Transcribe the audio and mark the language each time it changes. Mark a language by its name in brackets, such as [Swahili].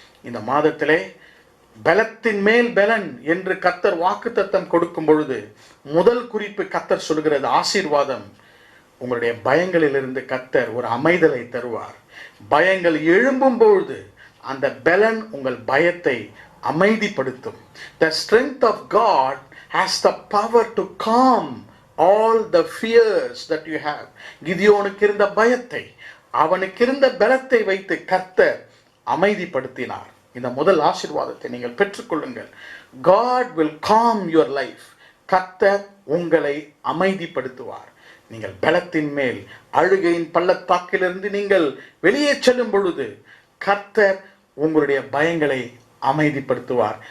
[Tamil] இந்த மாதத்திலே பலத்தின் மேல் பலன் என்று கர்த்தர் வாக்குத்தத்தம் கொடுக்கும் பொழுது முதல் குறிப்பு கர்த்தர் சொல்கிறது ஆசீர்வாதம். உங்களுடைய பயங்களிலிருந்து கர்த்தர் ஒரு அமைதலை தருவார். பயங்கள் எழும்பும் பொழுது அந்த பலன் உங்கள் பயத்தை அமைதிப்படுத்தும். [English] The strength of God has the power to calm all the fears that you have. [Tamil] கிதியோனுக்கு இருந்த பயத்தை, அவனுக்கு இருந்த பலத்தை வைத்து கர்த்தர் அமைதிப்படுத்தினார். இந்த முதல் ஆசீர்வாதத்தை நீங்கள் பெற்றுக்கொள்ளுங்கள். [English] God will calm your life. [Tamil] கர்த்தர் உங்களை அமைதிப்படுத்துவார். நீங்கள் பலத்தின் மேல் அழுகையின் பள்ளத்தாக்கிலிருந்து நீங்கள் வெளியே செல்லும் பொழுது கர்த்தர் உங்களுடைய பயங்களை அமைதிப்படுத்துவார்.